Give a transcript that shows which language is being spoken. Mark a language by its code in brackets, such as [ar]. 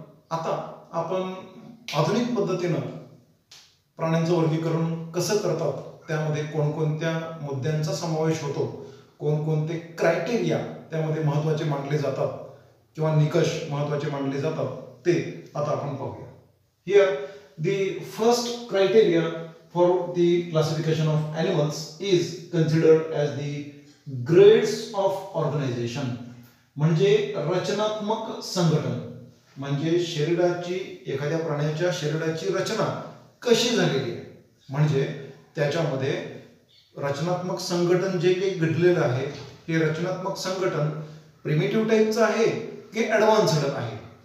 [mr] आता आपण आधुनिक पद्धतीनं प्राण्यांचं वर्गीकरण कसं करतात, त्यामध्ये कोणकोणत्या मुद्द्यांचा समावेश होतो, कोणकोणते क्रायटेरिया त्यामध्ये महत्त्वाचे मानले जातात किंवा निकष महत्त्वाचे मानले जातात, ते आता आपण पाहूया. [en] Here the first criteria for the classification of animals is considered as the grades of organization. [mr] म्हणजे रचनात्मक संघटन, म्हणजे शरीराची, एखाद्या प्राण्याच्या शरीराची रचना कशी झालेली आहे, म्हणजे त्याच्यामध्ये रचनात्मक संघटन जे काही घडलेलं आहे, हे रचनात्मक संघटन प्रिमिटिव्ह टाईपचं आहे की ॲडव्हान्स्ड आहे,